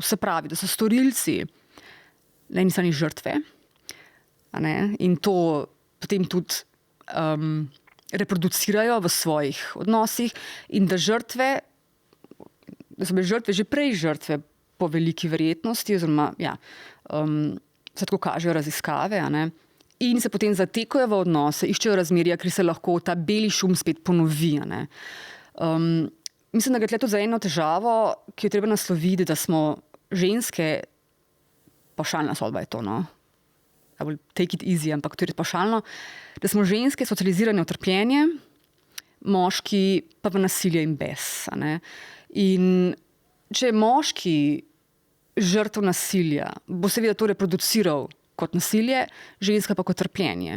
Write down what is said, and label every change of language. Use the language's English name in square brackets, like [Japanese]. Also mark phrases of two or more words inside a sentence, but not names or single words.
[Slovenian] Se pravi, da so storilci na eni strani žrtve, in to potem tudi reproducirajo v svojih odnosih in da so bile žrtve že prej žrtve po veliki verjetnosti, oziroma se tako kažejo raziskave, in se potem zatekajo v odnose, iščejo razmerja, ker se lahko ta beli šum spet ponovi. Mislim, da gre tukaj tudi za eno težavo, ki jo treba nasloviti, da smo ženske, pavšalna sodba je to, no? [English] I will take it easy, [Slovenian] ampak to je res pavšalno, da smo ženske socializirane v trpljenje, moški pa v nasilje in bes. In če je moški žrtev nasilja, bo seveda to reproduciral kot nasilje, ženska pa kot trpljenje.